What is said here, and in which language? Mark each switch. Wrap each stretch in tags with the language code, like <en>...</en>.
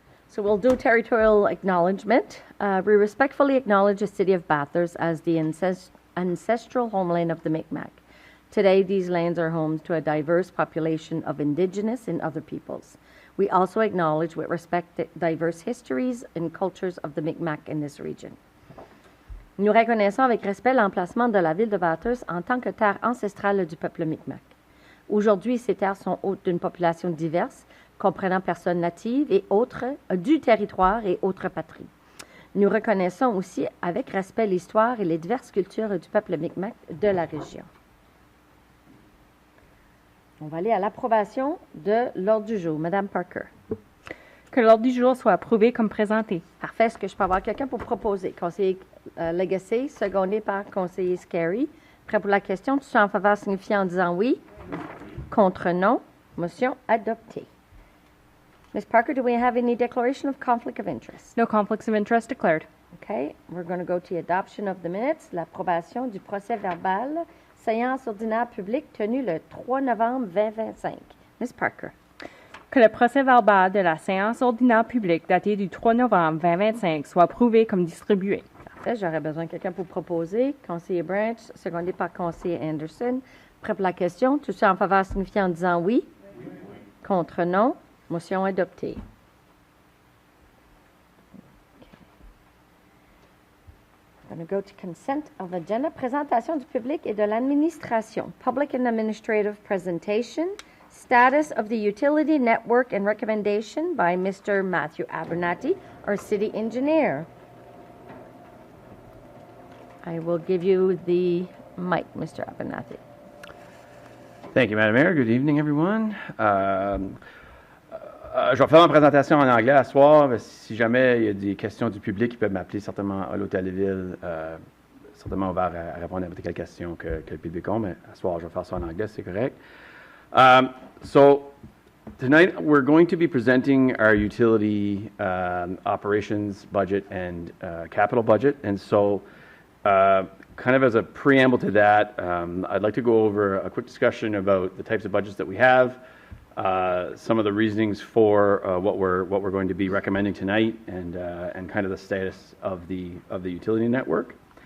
<en>So we'll do territorial acknowledgement. We respectfully acknowledge the city of Bathurst as the ancestral homeland of the Mi'kmaq. Today, these lands are home to a diverse population of Indigenous and other peoples. We also acknowledge with respect the diverse histories and cultures of the Mi'kmaq in this region.</en> <fr>Nous reconnaissons avec respect l'emplacement de la ville de Bathurst en tant que terre ancestrale du peuple Mi'kmaq. Aujourd'hui, ces terres sont hôtes d'une population diverse, comprenant personnes natives et autres du territoire et autres patries. Nous reconnaissons aussi avec respect l'histoire et les diverses cultures du peuple Mi'kmaq de la région. On va aller à l'approbation de l'ordre du jour. Madame Parker. Que l'ordre du jour soit approuvé comme présenté. Parfait. Est-ce que je peux avoir quelqu'un pour proposer? Conseiller Legacy, secondé par conseiller Scarry. Prêt pour la question? Tous en faveur signifie en disant oui. Contre non. Motion adoptée. Ms.</fr> <en>Parker, do we have any declaration of conflict of interest? No conflicts of interest declared. Okay, we're going to go to the adoption of the minutes,</en> <fr>l'approbation du procès verbal, séance ordinaire publique tenue le 3 novembre 2025.</fr> <en>Ms. Parker.</en> <fr>Que le procès verbal de la séance ordinaire publique datée du 3 novembre 2025 soit approuvé comme distribué. Parfait, j'aurais besoin de quelqu'un pour proposer. Conseiller Branch, secondé par conseiller Anderson. Prêt pour la question? Tous ceux en faveur signifient en disant oui. Contre non. Motion adoptée.</fr> <en>I'm going to go to consent of agenda.</en> <fr>Présentation du public et de l'administration.</fr> <en>Public and administrative presentation. Status of the utility network and recommendation by Mr. Matthew Abernathy, our city engineer. I will give you the mic, Mr. Abernathy. Thank you, Madam Mayor. Good evening, everyone.</en> <fr>Je vais faire ma présentation en anglais à ce soir. Si jamais il y a des questions du public, ils peuvent m'appeler certainement à l'Hôtel de Ville. Certainement ouvert à répondre à quelques questions que le public a, mais à ce soir, je vais faire ça en anglais, c'est correct.</fr> <en>So tonight we're going to be presenting our utility operations budget and capital budget. And so kind of as a preamble to that, I'd like to go over a quick discussion about the types of budgets that we have, some of the reasonings for what we're going to be recommending tonight, and kind of the status of the utility network.</en>